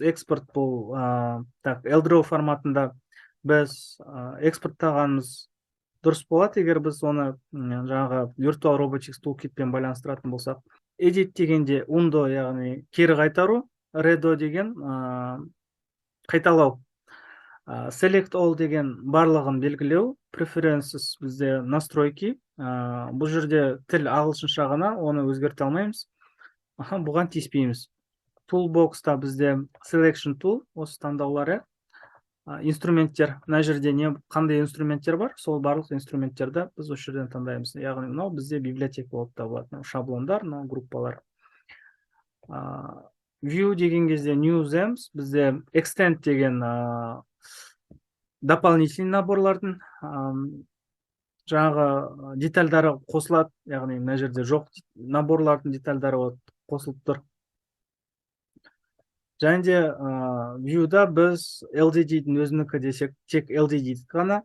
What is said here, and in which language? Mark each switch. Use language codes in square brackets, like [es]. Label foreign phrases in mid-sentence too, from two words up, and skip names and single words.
[kk] Экспорт бұл LDRAW форматында біз экспорттағанымыз дұрыс болады, егер біз оны жаңағы Virtual Robotics Toolkitпен байланыстыратын болсақ. Edit дегенде undo, яғни кері қайтару. Redo деген қайталау. [en] Select all [kk] деген барлығын белгілеу. Preferences бізде настройки. Бұл жерде тіл ағылшынша ғана, оны өзгерте алмаймыз. Бұған тиіспейміз. Toolbox'та бізде [en] selection tool, [kk] осы таңдаулары. Инструменттер, мына жерде қандай инструменттер бар, сол барлық инструменттерді біз осы жерден таңдаймыз. Яғни мынау бізде библиотека болып табылады. Шаблондар, мынау группалар. View деген кезде [en] new themes, [kk] бізде extend деген дополнительный наборлардың жаңағы детальдары қосылады, яғни мына жерде жоқ наборлардың детальдары қосылып тұр. Және де View-да біз LDD-дің өзінікі десек, тек LDD ғана.